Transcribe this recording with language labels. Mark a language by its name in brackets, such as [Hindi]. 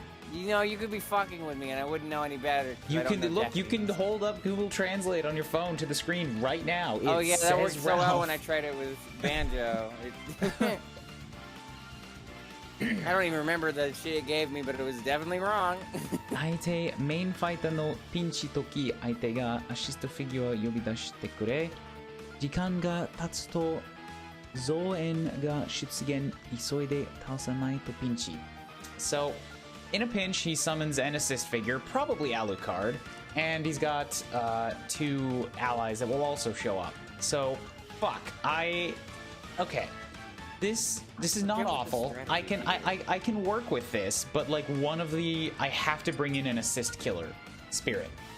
[English] You know, you could be fucking with me and I wouldn't know any better. You can look. You can hold up Google Translate on your phone to the screen right now. Oh yeah, that worked so well when I tried it with Banjo. I don't even remember the shit it gave me, but it was definitely wrong. [Japanese] 相手メインファイターのピンチ時、相手がアシストフィギュアを呼び出してくれ。時間が経つと増援が出現、急いで倒さないとピンチ。 [English] So, in a pinch, he summons an assist figure, probably Alucard, and he's got 2 allies that will also show up. So, fuck. Okay. This is not awful. I can work with this, but like I have to bring in an assist killer spirit.